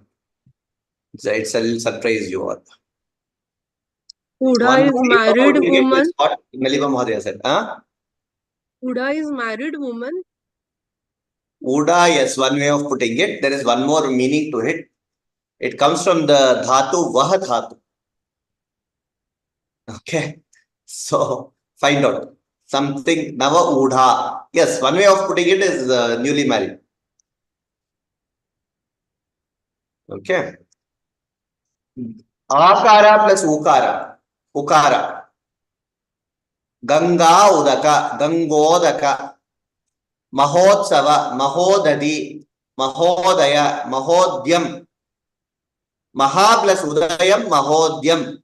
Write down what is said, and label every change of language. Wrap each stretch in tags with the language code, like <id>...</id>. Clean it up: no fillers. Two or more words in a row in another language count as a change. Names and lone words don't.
<en>It'll surprise you all. Udha One is way of married putting it woman. is what Melima Mahodaya said. Huh? Udha is married woman. Uda, yes, one way of putting it. There is one more meaning to it. It comes from the dhatu,</en> <sa>vah dhatu.</sa> <en>Okay. So, find out. Something,</en> <sa>nava udha.</sa> <en>Yes, one way of putting it is newly married. Okay.</en> <sa>Akara plus ukara. Ukara. Ganga udaka. Gangodaka. Mahotsava. Mahodadi. Mahodaya. Mahodyam. Maha plus udayam. Mahodyam.</sa>